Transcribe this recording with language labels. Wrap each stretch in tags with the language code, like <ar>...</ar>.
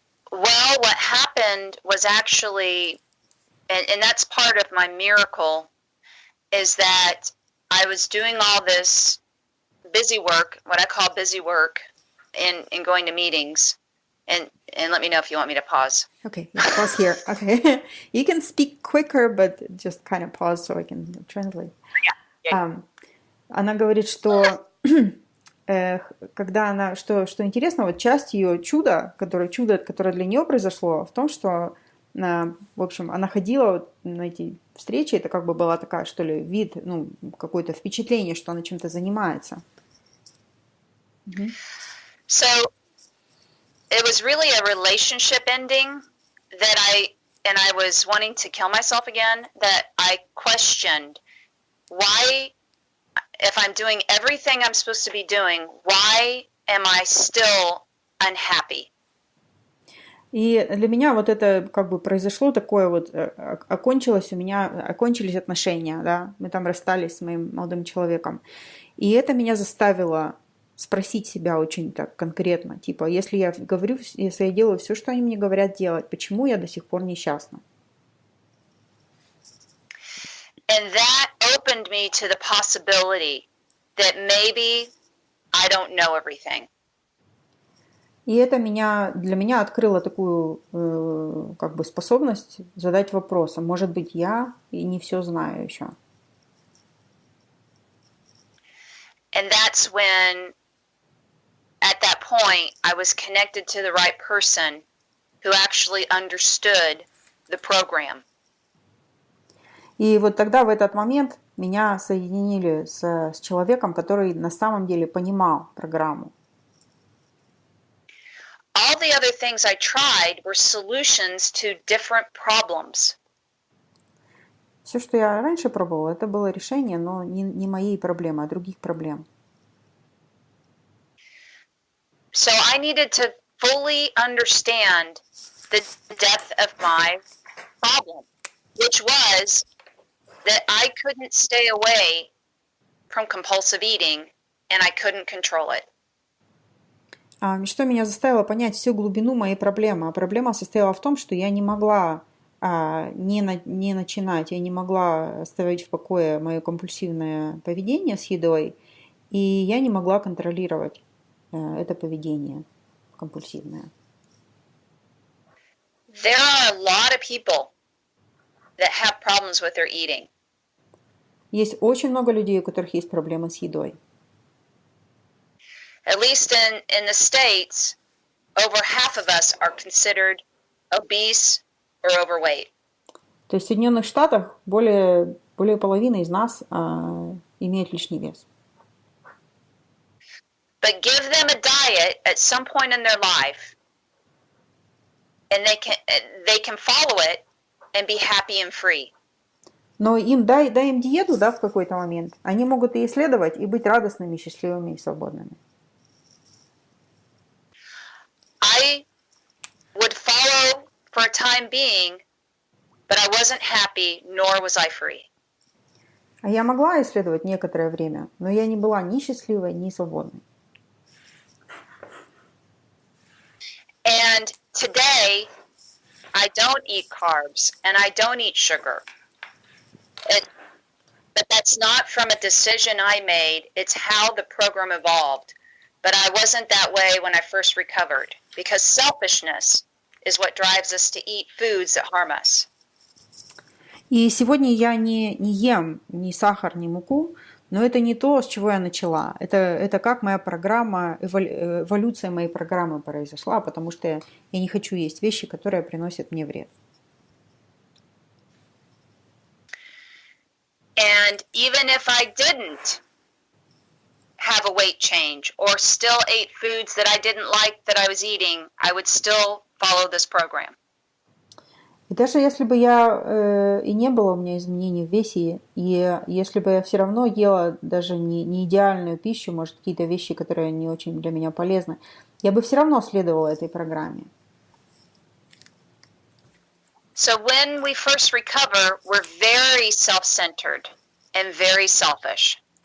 <en>Well, what happened was actually, and that's part of my miracle, is that I was doing all this busy work, what I call busy work, in going to meetings. And let me know if you want me to pause. Okay, yeah, pause here. Okay. You can speak quicker, but just kind of pause so I can translate. Yeah.</en> <ru>Она говорит, что когда она, что интересно, вот часть ее чуда, которое для нее произошло, в том, что, в общем, она ходила вот на эти встречи, это как бы была такая, что ли, вид, какое-то впечатление, что она чем-то занимается.</ru> <en>So it was really a relationship ending that I was wanting to kill myself again, that I questioned why, if I'm doing everything I'm supposed to be doing, why am I still unhappy?</en> <ru>И для меня вот это как бы произошло такое вот, окончились отношения, да, мы там расстались с моим молодым человеком. И это меня заставило спросить себя очень так конкретно, типа, если я делаю все, что они мне говорят делать, почему я до сих пор несчастна?</ru> <en>And that opened me to the possibility that maybe I don't know everything.</en> <ru>И это для меня открыло такую как бы способность задать вопрос, а может быть я и не все знаю еще.</ru> <en>And that's when, at that point, I was connected to the right person who actually understood the program.</en> <ru>И вот тогда, в этот момент, меня соединили с человеком, который на самом деле понимал программу.</ru> <en>All the other things I tried were solutions to different problems.</en> <ru>Все, что я раньше пробовала, это было решение, но не моей проблемы, а других проблем.</ru> <en>So I needed to fully understand the depth of my problem, which was that I couldn't stay away from compulsive eating and I couldn't control it.</en> <ru>Что меня заставило понять всю глубину моей проблемы? А проблема состояла в том, что я не могла не начинать, я не могла оставить в покое мое компульсивное поведение с едой, и я не могла контролировать это поведение компульсивное.</ru> <en>There are a lot of people that have problems with their eating.</en> <ru>Есть очень много людей, у которых есть проблемы с едой.</ru> <en>At least in the States, over half of us are considered obese or overweight.</en> <ru>То есть в Соединенных Штатах более половины из нас имеют лишний вес.</ru> <en>But give them a diet at some point in their life, and they can follow it and be happy and free.</en> <ru>Но дай им диету, да, в какой-то момент. Они могут и исследовать, и быть радостными, счастливыми и свободными.</ru> <en>I would follow for a time being, but I wasn't happy, nor was I free.</en> <ru>А я могла исследовать некоторое время, но я не была ни счастливой, ни свободной.</ru> <en>And today, I don't eat carbs and I don't eat sugar. But that's not from a decision I made. It's how the program evolved. But I wasn't that way when I first recovered because selfishness is what drives us to eat foods that harm us.</en> <ru>И сегодня я не ем ни сахар, ни муку, но это не то, с чего я начала. Это как моя программа, эволюция моей программы произошла, потому что я не хочу есть вещи, которые приносят мне вред.</ru> <en>And even if I didn't have a weight change or still ate foods that I didn't like that I was eating, I would still follow this program.</en> <ru>И даже если бы я и не было у меня изменений в весе, и если бы я все равно ела даже не идеальную пищу, может, какие-то вещи, которые не очень для меня полезны, я бы все равно следовала этой программе.</ru> <en>So when we first recover, we're very self-centered and very selfish.</en>